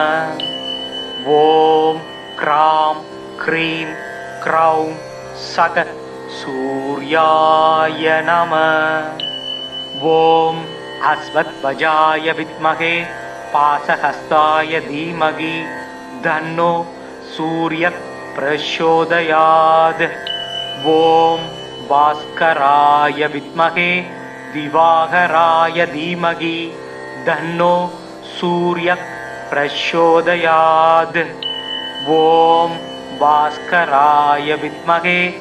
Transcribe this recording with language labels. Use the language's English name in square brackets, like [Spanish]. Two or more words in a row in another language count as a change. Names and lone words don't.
[Sanskrit] ॐ ह्रां ह्रीं ह्रौं सः सूर्याय नमः ॐ अश्वध्वजाय विद्महे पाशहस्ताय धीमहि तन्नो सूर्यः प्रचोदयात् ओम भास्कराय विद्महे दिवाकराय धीमहि तन्नो सूर्यः प्रचोदयात् ओम भास्कराय विद्महे